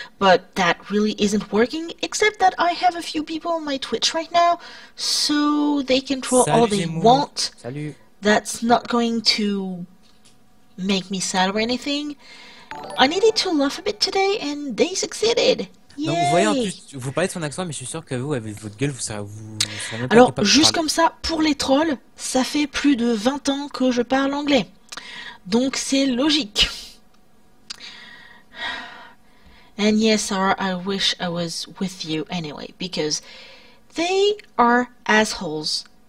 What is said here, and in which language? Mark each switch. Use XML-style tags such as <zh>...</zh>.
<en>But that really isn't working, except that I have a few people on my Twitch right now, so they can troll all they want.</en> <fr>Salut.</fr> <en>That's not going to make me sad or anything. I needed to laugh a bit today and they succeeded. Yay.</en> <fr>Donc vous voyez en plus, vous parlez de son accent mais je suis sûr que vous avec votre gueule vous serez même pas alors capable juste comme ça pour les trolls, ça fait plus de 20 ans que je parle anglais. Donc c'est logique.</fr> <en>And yes, Sarah, I wish I was with you anyway because they are assholes.</en>